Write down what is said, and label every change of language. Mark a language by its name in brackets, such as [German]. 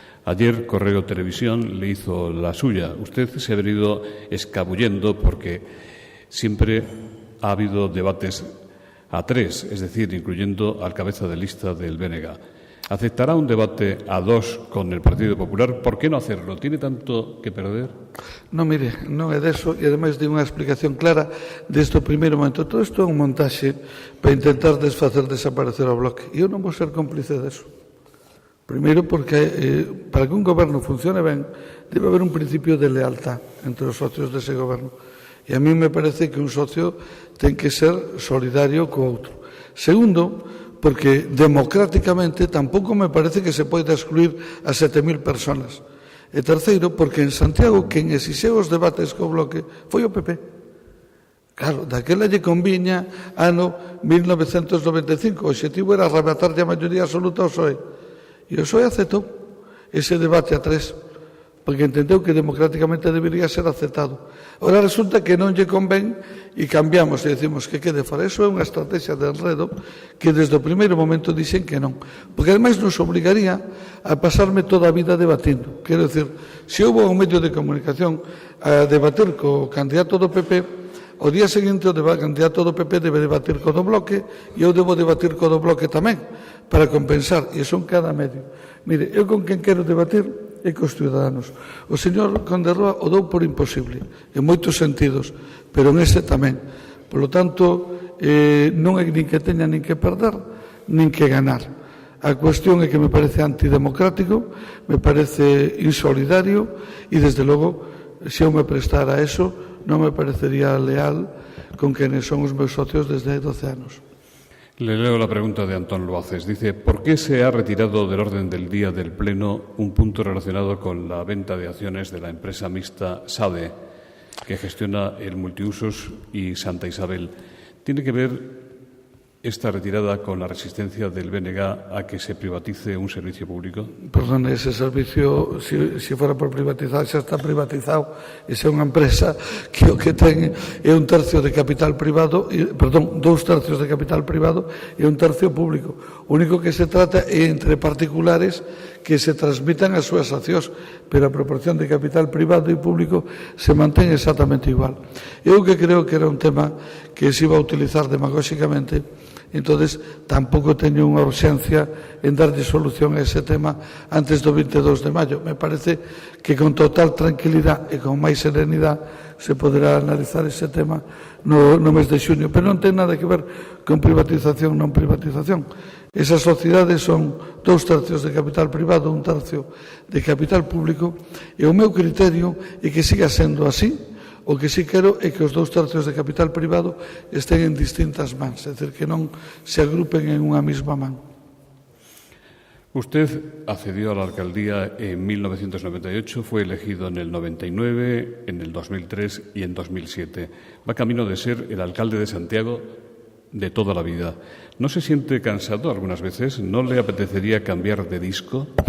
[Spanish] Ayer Correo Televisión le hizo la suya. Usted se ha venido escabullendo porque siempre ha habido debates a 3, es decir, incluyendo al cabeza de lista del BNG. ¿Aceptará un debate a 2 con el Partido Popular? ¿Por qué no hacerlo? ¿Tiene tanto que perder? [Galician] Non, mire, non é deso, e ademais de unha explicación clara desde o primeiro momento. Todo isto é un montaxe para intentar desfacer desaparecer o bloque. E eu non vou ser cómplice deso. Primeiro porque para que un goberno funcione ben debe haber un principio de lealtad entre os socios dese goberno. E a mí me parece que un socio ten que ser solidario co outro. Segundo, porque democráticamente tampouco me parece que se poida excluir a 7.000 personas. E terceiro, porque en Santiago quen exixeu os debates co bloque foi o PP. Claro, daquela lle conviña ano 1995. O obxectivo era arrebatarlle a maioría absoluta ao PSOE. E o PSOE aceptou ese debate a 3. porque entendeu que democráticamente debería ser aceptado. Ora resulta que non lle convén e cambiamos e decimos que quede fora. Eso é unha estrategia de enredo que desde o primeiro momento dixen que non, porque ademais nos obligaría a pasarme toda a vida debatindo. Quero decir, se houve un medio de comunicación a debater co candidato do PP, o día seguinte o candidato do PP debe debatir co do Bloque e eu debo debatir co do Bloque tamén para compensar, e son cada medio. Mire, eu con quen quero debatir é cos ciudadanos. O señor Conde Roa o dou por imposible, en moitos sentidos, pero en ese tamén. Por lo tanto, non é nin que teña nin que perder, nin que ganar. A cuestión é que me parece antidemocrático, me parece insolidario e, desde logo, se eu me prestara a eso, non me parecería leal con quienes son os meus socios desde hai 12 anos. [Spanish] Le leo la pregunta de Antón Loaces. Dice, ¿por qué se ha retirado del orden del día del Pleno un punto relacionado con la venta de acciones de la empresa mixta SADE, que gestiona el multiusos y Santa Isabel? ¿Tiene que ver esta retirada con la resistencia del BNG a que se privatice un servicio público? Perdón, ese servicio, si fuera por privatizar, [Galician] xa está privatizado. Esa é unha empresa que o que ten é un tercio de capital privado, perdón, 2/3 de capital privado e un tercio público. O único que se trata é entre particulares que se transmitan as súas accións, pero a proporción de capital privado e público se mantén exactamente igual. Eu que creo que era un tema que se iba a utilizar demagóxicamente, entonces tampouco teño unha urxencia en darlle solución a ese tema antes do 22 de maio. Me parece que con total tranquilidade e con máis serenidade se poderá analizar ese tema no mes de xuño, pero non ten nada que ver con privatización, non privatización. Esas sociedades son 2/3 de capital privado, 1/3 de capital público, e o meu criterio é que siga sendo así. O que sí quero é que os 2/3 de capital privado estén en distintas mans, é dicir, que non se agrupen en unha mesma man. [Spanish] Usted accedió a la alcaldía en 1998, fue elegido en el 99, en el 2003 y en 2007. Va camino de ser el alcalde de Santiago de toda la vida. ¿No se siente cansado algunas veces? ¿No le apetecería cambiar de disco?